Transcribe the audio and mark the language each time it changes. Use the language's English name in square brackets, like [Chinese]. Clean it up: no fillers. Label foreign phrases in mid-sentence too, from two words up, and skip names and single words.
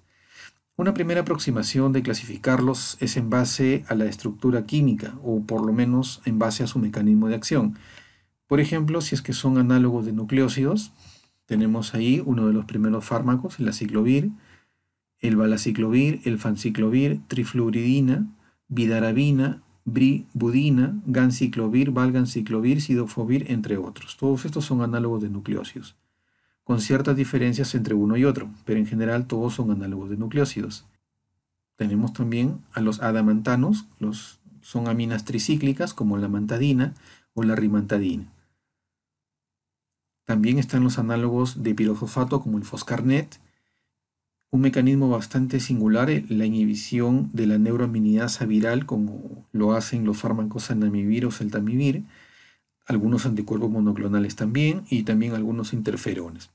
[Spanish] Una primera aproximación de clasificarlos es en base a la estructura química o por lo menos en base a su mecanismo de acción. Por ejemplo, si es que son análogos de nucleósidos, tenemos ahí uno de los primeros fármacos, el aciclovir, el valaciclovir, el fanciclovir, trifluoridina, vidarabina, bribudina, ganciclovir, valganciclovir, sidofovir, entre otros. Todos estos son análogos de nucleósidos, con ciertas diferencias entre uno y otro, pero en general todos son análogos de nucleósidos. Tenemos también a los adamantanos, son aminas tricíclicas como la mantadina o la rimantadina. También están los análogos de pirofosfato como el foscarnet, un mecanismo bastante singular, la inhibición de la neuroaminidasa viral como lo hacen los fármacos anamivir o celtamivir, algunos anticuerpos monoclonales también y también algunos interferones.